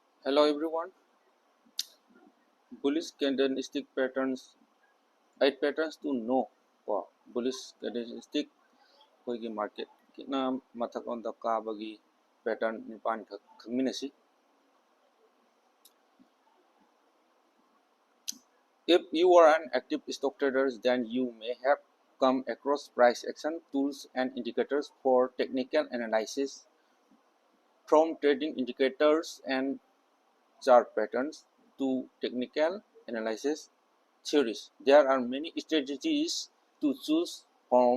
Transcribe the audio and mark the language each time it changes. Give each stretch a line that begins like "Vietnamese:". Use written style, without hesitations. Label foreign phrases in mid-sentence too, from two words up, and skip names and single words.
English: Hello everyone. Bullish candlestick patterns. 8 patterns to know for bullish candlestick
Manipuri: ꯑꯩꯈꯣꯏꯒꯤ ꯃꯥꯔꯀꯦꯠꯅ ꯃꯊꯛꯂꯣꯝꯗ ꯀꯥꯕꯒꯤ
English: pattern 9 ꯈꯪꯃꯤꯟꯅꯁꯤ. If you are an active stock trader, then you may have come across price action tools and indicators for technical analysis. From trading indicators and chart patterns to technical analysis theories, there are many strategies to choose from.